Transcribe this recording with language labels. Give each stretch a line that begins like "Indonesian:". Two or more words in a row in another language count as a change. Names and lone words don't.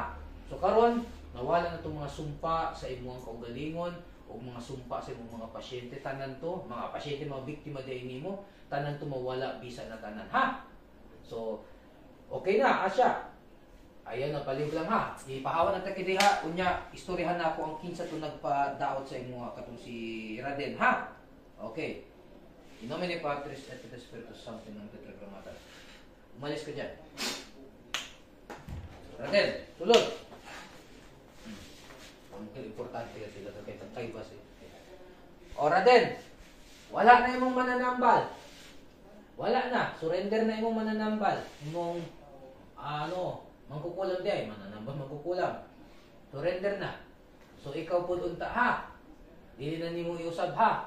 Cebuano: So karon nawala na tong mga sumpa sa imong kaugalingon o mga sumpa sa imong mga pasyente, tanan to, mga pasyente, mga biktima day nimo, tanan to mawala bisa na tanan ha. So okay na asya. Ayan na palib lang ha. Ipahawan na ta diha unya istoryahan na ako ang kinsa to nagpadaot sa imong katong si Raden ha.
Latin: Okay. In nomine Patris et Spiritus Sancti nang tetragrammaton.
Filipino: Umalis ka dyan. Raden, tulog! Ang importante kasi sila kay Tantay Bas eh.
Cebuano: O Raden, wala na imong mananambal. Wala na. Surrender na imong mananambal. Imong, mangkukulam di ay. Mananambal, mangkukulam. Surrender na. So ikaw po unta ha. Dili na nimo iusab ha.